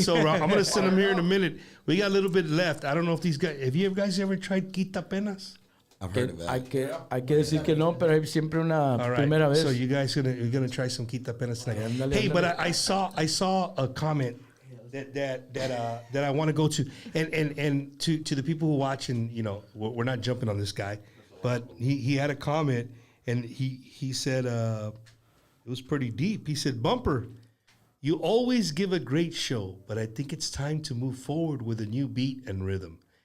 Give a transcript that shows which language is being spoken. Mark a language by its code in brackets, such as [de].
[en] So I'm gonna send him here in a minute. We got a little bit left. I don't know if these guys. Have you guys ever tried quita penas? I've heard of that. [es] Hay que decir que no, pero hay siempre una [en] All right. [es] primera vez. [en] So you guys you're gonna try some quita penas tonight. [es] Ándale, [en] Hey, [es] ándale. [en] but I saw a comment that I want to go to, and to the people who watch, and you know, we're not jumping on this guy, but he had a comment, and he said it was pretty deep. He said, "Bumper, you always give a great show, but I think it's time to move forward with a new beat and rhythm.